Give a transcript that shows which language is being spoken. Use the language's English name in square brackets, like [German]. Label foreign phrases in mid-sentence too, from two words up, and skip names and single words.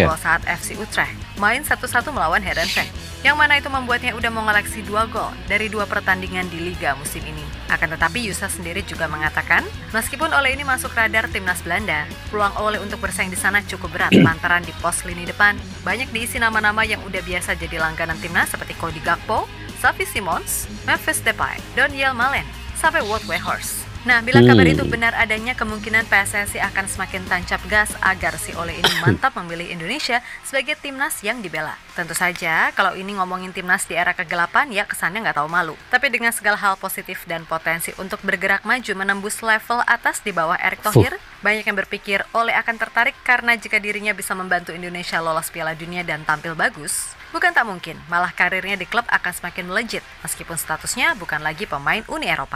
[Indonesian] gol saat FC Utrecht main 1-1 melawan Heerenveen, yang mana itu membuatnya udah mengoleksi 2 gol dari 2 pertandingan di Liga musim ini. Akan tetapi Yusa sendiri juga mengatakan, meskipun Ole ini masuk radar timnas Belanda, peluang Ole untuk bersaing di sana cukup berat lantaran di pos lini depan banyak diisi nama-nama yang udah biasa jadi langganan timnas seperti Cody Gakpo, Xavi Simons, Memphis Depay, Donyell Malen, sampai Wout Weghorst. Nah, bila kabar itu benar adanya, kemungkinan PSSI akan semakin tancap gas agar si Ole ini mantap memilih Indonesia sebagai timnas yang dibela. Tentu saja, kalau ini ngomongin timnas di era kegelapan, ya kesannya nggak tahu malu. Tapi dengan segala hal positif dan potensi untuk bergerak maju menembus level atas di bawah Erick Thohir, banyak yang berpikir Ole akan tertarik karena jika dirinya bisa membantu Indonesia lolos Piala Dunia dan tampil bagus, bukan tak mungkin, malah karirnya di klub akan semakin melejit, meskipun statusnya bukan lagi pemain Uni Eropa.